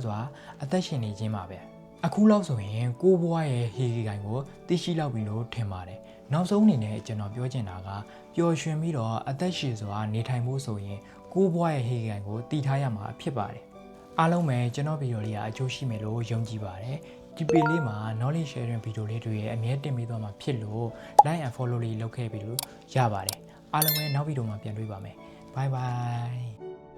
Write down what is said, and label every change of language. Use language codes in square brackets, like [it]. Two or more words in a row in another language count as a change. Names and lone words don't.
[my] စွာအသက်ရှင်နေခြင်းပါပဲအခုလောက်ဆိုရင်ကိုဘွားရဲ့ဟီဂီဂိုင်ကိုသိရှိလောက်ပြီလို့ထင်ပါတယ်နောက်ဆုံးအနေနဲ့ကျွန်တော်ပြောချင်တာကပျော်ရွှင်ပြီးတော့အသက်ရှည်စွာနေထိုင်ဖို့ဆိုရင်ကိုဘွားရဲ့ဟီဂီဂိုင်ကိုတည်ထားရမှာဖြစ်ပါတယ်အားလုံးပဲကျွန်တော်ဗီဒီယိုလေးကအကျိုးရှိမယ်လို့ယုံကြည်ပါတယ်ဒီပေလေးမှာ [en] knowledge sharing [my] ဗီဒီယိုလေးတွေအမြဲတင်ပေးသွားမှာဖြစ်လို့ [en] like and follow [my] လေးလုပ်ခဲ့ပြီးလို့ရပါတယ်အားလုံးပဲနောက်ဗီဒီယိုမှာပြန်တွေ့ပါမယ် [en] bye bye